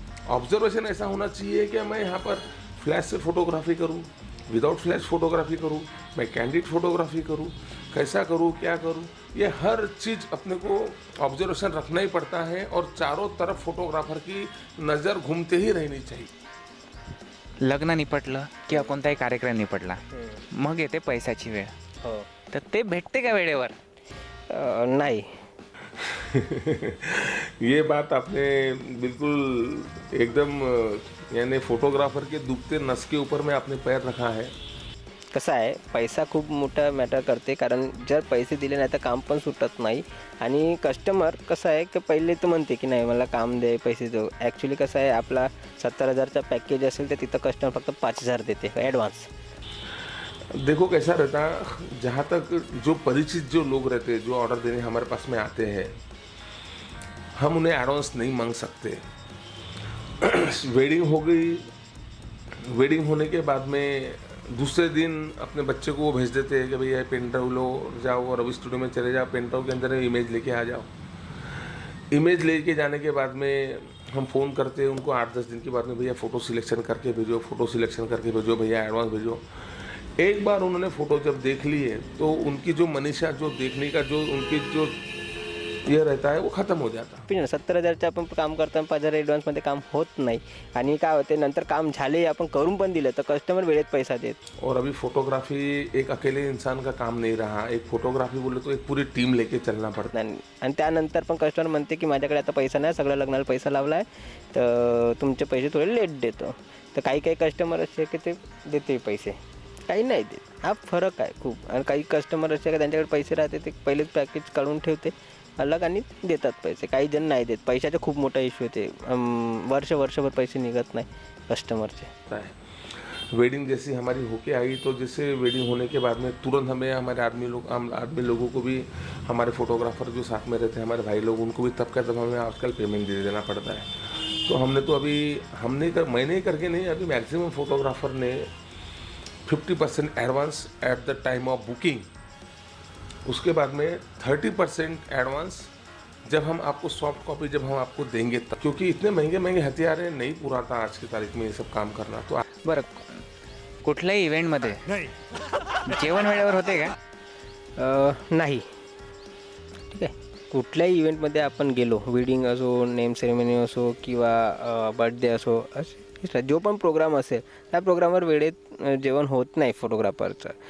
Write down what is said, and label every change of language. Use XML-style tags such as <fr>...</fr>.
<hi>Observation ऐसा होना चाहिए कि मैं यहाँ पर फ्लैश से फोटोग्राफी करूँ, विदाउट फ्लैश फोटोग्राफी करूँ, मैं कैंडिड फोटोग्राफी करूँ, कैसा करूँ, क्या करूँ, ये हर चीज़ अपने को ऑब्जर्वेशन रखना ही पड़ता है और चारों तरफ फोटोग्राफर की नज़र घूमते ही रहनी चाहिए।</hi> <mr>लग्न निपटलं किंवा कोणताही कार्यक्रम निपटला, मग येते पैशाची वेळ, हो. तर ते भेटते का वेळेवर? नाही.</mr> <hi>ये बात आपने बिल्कुल एकदम यानी फोटोग्राफर के दुखते नस के ऊपर में आपने पैर रखा है।</hi> <mr>कसं आहे, पैसा खूप मोठा मॅटर करते, कारण जर पैसे दिले नाही तर काम पण सुटत नाही. आणि कस्टमर कसं आहे की पहिले तर म्हणते की नाही मला काम दे, पैसे दे. ॲक्च्युली कसं आहे, आपला 70,000चा पॅकेज असेल तर तिथं कस्टमर फक्त 5,000 देते ॲडव्हान्स.</mr> <hi>देखो कैसा रहता है, जहाँ तक जो परिचित जो लोग रहते हैं, जो ऑर्डर देने हमारे पास में आते हैं, हम उन्हें एडवांस नहीं मांग सकते। वेडिंग हो गई, वेडिंग होने के बाद में दूसरे दिन अपने बच्चे को वो भेज देते हैं कि भैया पेन ड्राइव लो, जाओ और अभी स्टूडियो में चले जाओ, पेन ड्राइव के अंदर इमेज लेके आ जाओ। इमेज लेके जाने के बाद में हम फ़ोन करते हैं उनको 8-10 दिन के बाद में, भैया फ़ोटो सिलेक्शन करके भेजो, फ़ोटो सिलेक्शन करके भेजो, भैया एडवांस भेजो। एक बार उन्होंने फ़ोटो जब देख ली है तो उनकी जो मनीषा, जो देखने का जो उनकी जो ये रहता है वो ख़त्म हो जाता है।</hi> <mr>70,000चं आपण काम करताना 5,000 ॲडव्हान्समध्ये काम होत नाही. आणि काय होते, नंतर काम झाले आपण करून पण दिलं तर कस्टमर वेळेत पैसा देत.</mr> <hi>और अभी फोटोग्राफी एक अकेले इंसान का काम नहीं रहा, एक फोटोग्राफी बोले तो एक पूरी टीम लेके चलना पड़ता है।</hi> <mr>आणि त्यानंतर पण कस्टमर म्हणते की माझ्याकडे आता पैसा नाही, सगळ्या लग्नाला पैसा लावला आहे, तर तुमचे पैसे थोडे लेट देतो. तर काही काही कस्टमर असे की ते देते पैसे, काही नाही देत. हा फरक आहे खूप. आणि काही कस्टमर असे की त्यांच्याकडे पैसे राहते, ते पहिलेच पॅकेज काढून ठेवते अलग आणि देतात पैसे. काही जण नाही देत. पैशाचा खूप मोठा इश्यू होते, वर्षभर पैसे निघत नाही कस्टमरचे.</mr> <hi>वेडिंग जैसी हमारी होके आई तो जैसे वेडिंग होने के बाद में तुरंत हमें हमारे आदमी लोगों को भी हमारे फोटोग्राफर जो साथ में रहते हैं हमारे भाई लोग, उनको भी तब का तब हमें आजकल पेमेंट दे देना पड़ता है। तो हमने तो अभी मैंने ही करके नहीं, अभी मैक्सिमम फोटोग्राफर ने 50% advance at the time of booking, उसके बाद में 30% एडवांस जब हम आपको सॉफ्ट कॉपी जब हम आपको देंगे तब, क्योंकि इतने महंगे महंगे हथियार हैं, नहीं पूरा था आज की तारीख में ये सब काम करना। तो</hi> <mr>बरं, कुठल्याही इव्हेंटमध्ये जेवण वेळेवर होते का? नाही. ठीक आहे. कुठल्याही इव्हेंटमध्ये आपण गेलो, वेडिंग असो, नेम सेरेमनी असो किंवा बर्थडे असो, जो पण प्रोग्राम असेल त्या प्रोग्रामवर वेळेत जेवण होत नाही फोटोग्राफरचं.</mr>